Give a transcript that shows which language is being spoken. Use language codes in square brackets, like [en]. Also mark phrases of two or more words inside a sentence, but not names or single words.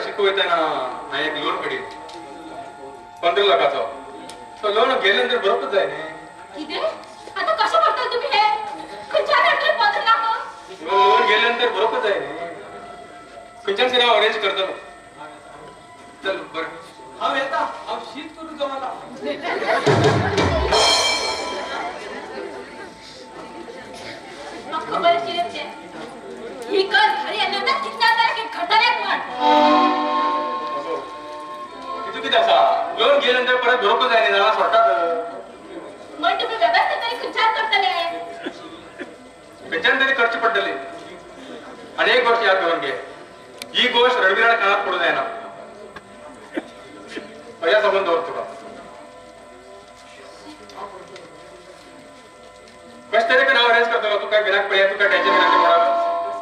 [kok] शिकू येते ना हांवें एक लोन काडीन 15 लाखाचो तो लोन गेल्यानंतर बरोबर जाय न्ही लोन गेल्यानंतर बरोबर जाय न्ही खंयच्यान तरी हांव अरेंज करतलो चल बरें हांव येता हांव शीत करू जमाला खबर आशिल्लें ही कर घरी आल्यानंतर कितना तारखेक घडटलें म्हण कितू कितें आसा लोन गेल्यानंतर परत बरोबर जाय न्ही नाल्यार सोडटात म्हण तुम्ही व्यवस्था तरी खंयच्यान करतले खंयच्यान तरी करचें पडटलें आनी एक गोष्ट याद दवरून घे ही गोष्ट रणबीरान कानात पडूं जायना अशा समजून दवर तुका कशें तरी हांव अरेंज करतलो तुका भिराक पळया तुका टेन्शन घेवनाका म्हणून